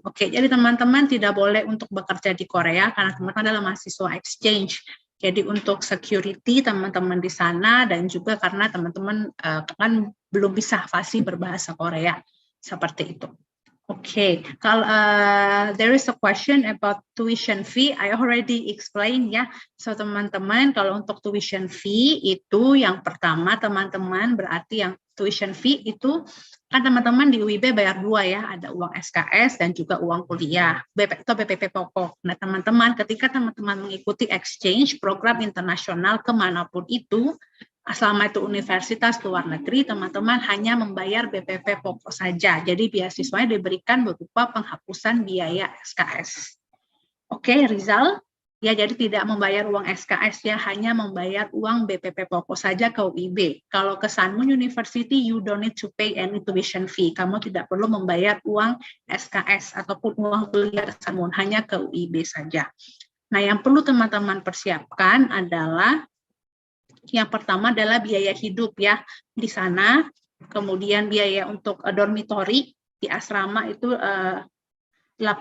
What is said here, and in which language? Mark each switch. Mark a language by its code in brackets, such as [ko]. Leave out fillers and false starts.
[id] Oke, jadi teman-teman tidak boleh untuk bekerja di Korea karena teman-teman adalah mahasiswa exchange. Jadi untuk security teman-teman di sana dan juga karena teman-teman kan belum bisa fasih berbahasa Korea seperti itu. [en] Okay, there is a question about tuition fee. I already explained [id] ya. So teman-teman, kalau untuk tuition fee itu yang pertama teman-teman berarti yang tuition fee itu kan teman-teman di UIB bayar 2 ya, ada uang SKS dan juga uang kuliah atau BPP pokok. Nah teman-teman, ketika teman-teman mengikuti exchange program internasional kemanapun itu, selama itu universitas luar negeri, teman-teman hanya membayar BPP pokok saja. Jadi beasiswanya diberikan berupa penghapusan biaya SKS. Oke, Rizal? Ya, jadi tidak membayar uang SKS ya, hanya membayar uang BPP pokok saja ke UIB. Kalau ke [en] Sanmun University, you don't need to pay any tuition fee. [id] Kamu tidak perlu membayar uang SKS ataupun uang kuliah Sanmun, hanya ke UIB saja. Nah, yang perlu teman-teman persiapkan adalah yang pertama adalah biaya hidup ya di sana, kemudian biaya untuk dormitory di asrama itu $800